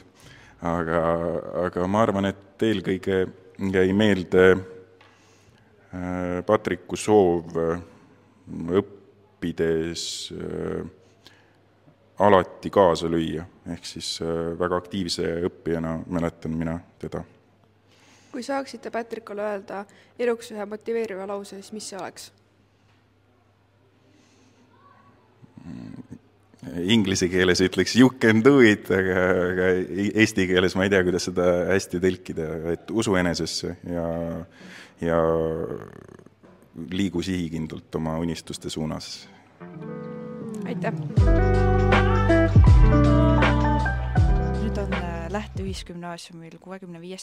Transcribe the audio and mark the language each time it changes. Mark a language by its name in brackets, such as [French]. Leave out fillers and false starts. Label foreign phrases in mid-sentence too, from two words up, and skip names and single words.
[Estonian] Aga ma arvan, et eelkõige jäi meelde Patriku soov õppides alati kaasa lüüa, ehk siis väga aktiivse õppijana mäletan mina teda. Kui saaksite Patrickule öelda eluks ühe motiveeriva lause, siis mis see oleks? Inglise keeles ütleks [English] you can do it, [Estonian] aga eesti keeles ma ei tea, kuidas seda hästi tõlkida, et usu enesesse ja liigu sihikindlult oma unistuste suunas. Aitäh! Nüüd on Lähte Ühisgümnaasiumil 65.